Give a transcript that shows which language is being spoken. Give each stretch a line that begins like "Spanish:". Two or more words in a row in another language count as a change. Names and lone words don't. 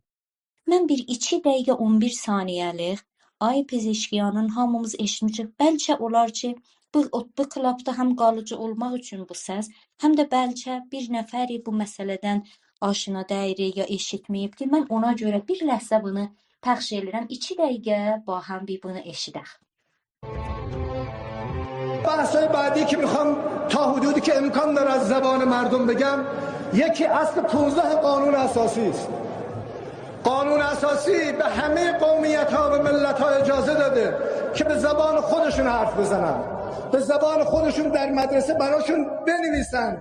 Azerbaijani: Mən bir 2 dəqiqə 11 saniyəlik Ay Pezişkiyanın hamımız eşitmişik. Bəlkə olar ki, bu klubda həm qalıcı olmaq üçün bu səs, həm də bəlkə bir nəfəri bu məsələdən aşina dəyirik ya eşitməyibdi. Mən ona görə bir ləhzə bunu pəxş edirəm. 2 dəqiqə
Persian: با هم
Azerbaijani: bir bunu eşidək.
Persian: بحث‌های بعدی که میخوام تا حدودی که امکان داره از زبان مردم بگم، یکی اصل 15 قانون اساسی است. قانون اساسی به همه قومیت‌ها و ملت‌ها اجازه داده که به زبان خودشون حرف بزنن، به زبان خودشون در مدرسه براشون بنویسن.